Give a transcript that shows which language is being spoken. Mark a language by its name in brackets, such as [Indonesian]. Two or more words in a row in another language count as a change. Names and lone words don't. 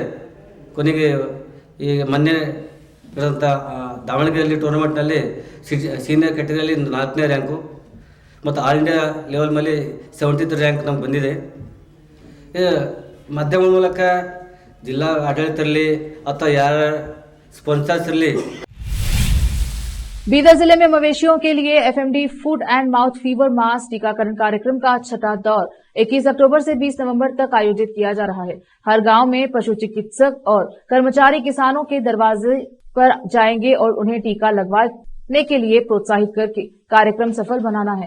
[Kannada] ಕೊನೆಗೆ ಈಗ ಮೊನ್ನೆ ಇರೋಂಥ ದಾವಣಗೆರೆಯಲ್ಲಿ ಟೂರ್ನಮೆಂಟ್ನಲ್ಲಿ ಸೀನಿಯರ್ ಕ್ಯಾಟಗರಿಯಲ್ಲಿ 4ನೇ ರ್ಯಾಂಕು ಮತ್ತು [English] All India level [Kannada] ಮೇಲೆ 70th ರ್ಯಾಂಕ್ ನಮ್ಗೆ ಬಂದಿದೆ. ಮಾಧ್ಯಮಗಳ ಮೂಲಕ ಜಿಲ್ಲಾ ಆಡಳಿತ ಇರಲಿ ಅಥವಾ ಯಾರ ಸ್ಪಾನ್ಸರ್ಸ್ ಇರಲಿ। [Hindi] बीदर जिले में मवेशियों के लिए FMD [English] foot and mouth fever [Hindi] मास टीकाकरण कार्यक्रम का 6वां दौर 21 अक्टूबर से 20 नवंबर तक आयोजित किया जा रहा है। हर गांव में पशु चिकित्सक और कर्मचारी किसानों के दरवाजे पर जाएंगे और उन्हें टीका लगवाने के लिए प्रोत्साहित करके कार्यक्रम सफल बनाना है।